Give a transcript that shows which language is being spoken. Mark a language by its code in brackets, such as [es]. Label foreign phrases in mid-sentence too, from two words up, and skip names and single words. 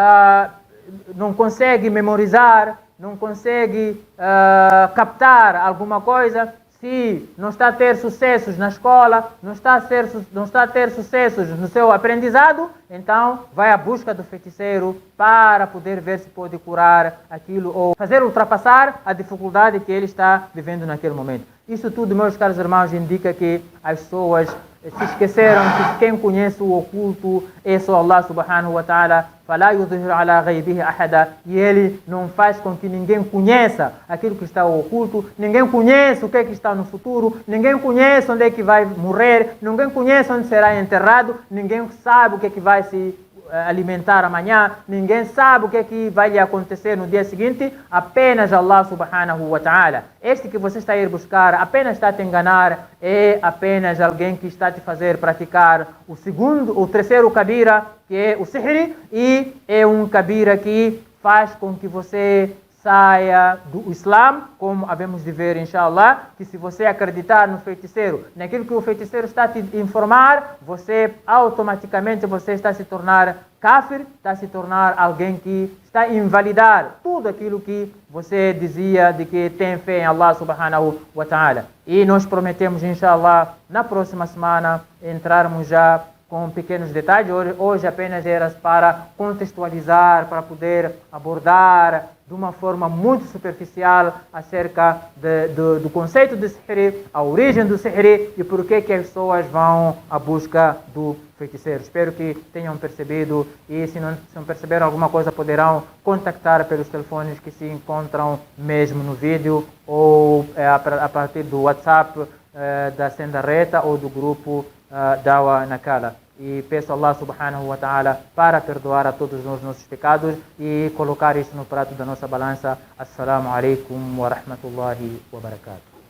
[pt] não consegue memorizar, não consegue captar alguma coisa, se não está a ter sucessos na escola, não está a ter sucessos no seu aprendizado, então vai à busca do feiticeiro para poder ver se pode curar aquilo ou fazer ultrapassar a dificuldade que ele está vivendo naquele momento. Isso tudo, meus caros irmãos, indica que as pessoas se esqueceram que quem conhece o oculto é só [ar] الله سبحانه وتعالى, فَلَا يُظْهِرُ عَلَى غَيْبِهِ أَحَدًا, [pt] e ele não faz com que ninguém conheça aquilo que está oculto, ninguém conhece o que é que está no futuro, ninguém conhece onde é que vai morrer, ninguém conhece onde será enterrado, ninguém sabe o que é que vai se alimentar amanhã, ninguém sabe o que é que vai lhe acontecer no dia seguinte, apenas [ar] الله سبحانه وتعالى. [pt] Este que você está a ir buscar apenas está a te enganar, é apenas alguém que está a te fazer praticar o terceiro kabira, que é o sihr, e é um kabira que faz com que você saia do Islã, como havemos de ver, inshallah, que se você acreditar no feiticeiro, naquilo que o feiticeiro está a te informar, você automaticamente está a se tornar kafir, está a se tornar alguém que está a invalidar tudo aquilo que você dizia de que tem fé em [ar] الله سبحانه وتعالى. [pt] E nós prometemos, inshallah, na próxima semana entrarmos já com pequenos detalhes. Hoje apenas era para contextualizar, para poder abordar de uma forma muito superficial acerca do conceito de sihr, a origem do sihr e por que as pessoas vão à busca do feiticeiro. Espero que tenham percebido, e se não perceberam alguma coisa, poderão contactar pelos telefones que se encontram mesmo no vídeo ou a partir do WhatsApp da Senda Reta ou do grupo Dawa Nakala. E peço a [ar] الله سبحانه وتعالى [pt] para perdoar a todos os nossos pecados e colocar isso no prato da nossa balança. [ar] السلام عليكم ورحمة الله وبركاته.